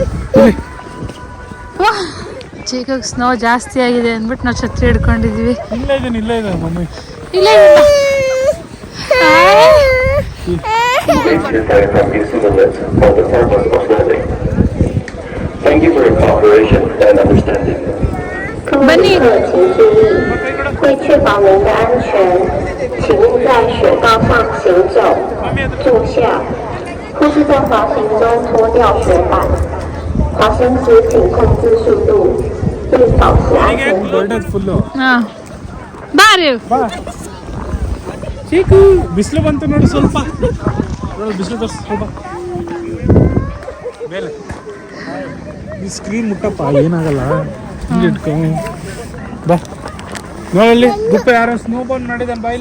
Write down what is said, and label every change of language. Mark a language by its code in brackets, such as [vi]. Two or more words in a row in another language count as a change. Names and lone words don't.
[kn] ಚೀಕಾಗಿ ಸ್ನೋ ಜಾಸ್ತಿ ಆಗಿದೆ ಅಂದ್ಬಿಟ್ಟು ನಾವು ಛತ್ರಿ ಹಿಡ್ಕೊಂಡಿದೀವಿ. ಇಲ್ಲೇ ಇದೆ, ಇಲ್ಲೇ ಇದೆ ಮಮ್ಮಿ. ಇಲ್ಲ ಬನ್ನಿ. [zh] 为确保您的安全，请勿在雪道上行走、坐下，或是在滑行中脱掉雪板。滑行时请控制速度，并保持安全距离。 [kn] ಫುಲ್ಲು. ಹಾಂ ಬಾರಿ. ಬಾ ಚೀಕು. ಬಿಸಿಲು ಬಂತು ನೋಡು ಸ್ವಲ್ಪ. ನೋಡು ಬಿಸಿಲು ತೋರಿಸ್ ಸ್ವಲ್ಪ ಮೇಲೆ. ಈ ಸ್ಕ್ರೀನ್ ಮುಟ್ಟಪ್ಪ, ಏನಾಗಲ್ಲ. ಹಿಂಗೆ ಇಟ್ಕೊ. ಬಾ ನೋಡಲ್ಲಿ ಗುಪ್ಪೆ ಯಾರೋ [en] snow ball [kn] ಮಾಡಿದಾನೆ. ಬಾಯಿಲಿ